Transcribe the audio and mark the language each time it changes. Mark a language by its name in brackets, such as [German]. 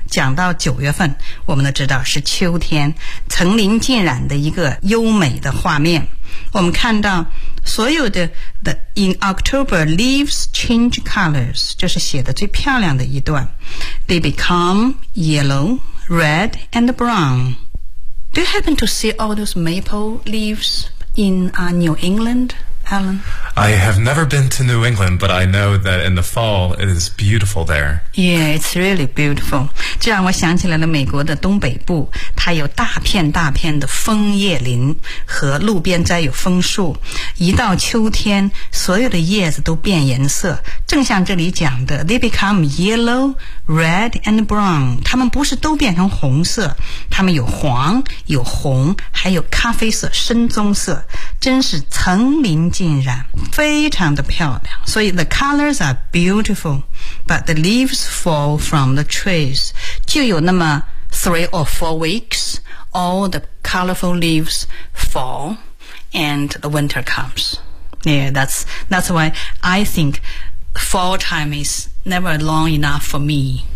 [Chinese] 讲到九月份，我们都知道是秋天，层林尽染的一个优美的画面。我们看到所有的 [English] the, In October, leaves change colors. [Chinese] 这是写的最漂亮的一段。 [English] They become yellow, red, and brown. Do you happen to see all those maple leaves in New England, Alan? I have never been to New England, but I know that in the fall, it is beautiful there. Yeah, it's really beautiful. [Chinese] 这让我想起来了美国的东北部，它有大片大片的枫叶林和路边栽有枫树。一到秋天，所有的叶子都变颜色，正像这里讲的 [English] They become yellow, red, and brown. [Chinese] 它们不是都变成红色，它们有黄，有红，还有咖啡色，深棕色，真是层林尽染，非常的漂亮。 [English] 所以 the colors are beautiful, but the leaves fall from the trees. [Chinese] 就有那么 [English] three or four weeks, all the colorful leaves fall and the winter comes. Yeah, that's why I think fall time is never long enough for me.